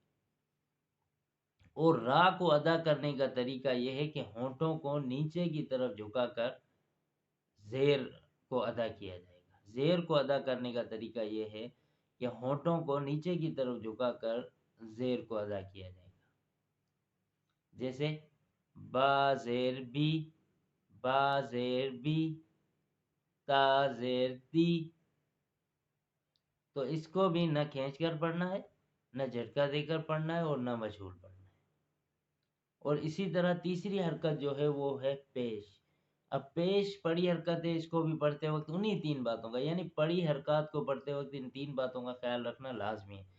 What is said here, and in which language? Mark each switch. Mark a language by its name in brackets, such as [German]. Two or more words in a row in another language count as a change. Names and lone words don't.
[Urdu] اور را کو ادا کرنے کا طریقہ یہ ہے کہ ہونٹوں کو نیچے کی طرف جھکا کر زیر کو ادا کیا جائے گا۔ زیر کو ادا کرنے کا طریقہ یہ ہے کہ ہونٹوں کو نیچے کی طرف جھکا کر زیر کو ادا کیا جائے گا۔ جیسے با زیر بی، با زیر بی، تا زیر تی۔ تو اس کو بھی نہ کھینچ کر پڑھنا ہے، نہ جھٹکا دے کر پڑھنا ہے، اور نہ مجہول پڑھنا ہے۔ اور اسی طرح تیسری حرکت جو ہے وہ ہے پیش۔ اب پیش پڑی حرکت ہے، اس کو بھی پڑھتے وقت انہی تین باتوں کا، یعنی پڑی حرکات کو پڑھتے وقت ان تین باتوں کا خیال رکھنا لازمی ہے۔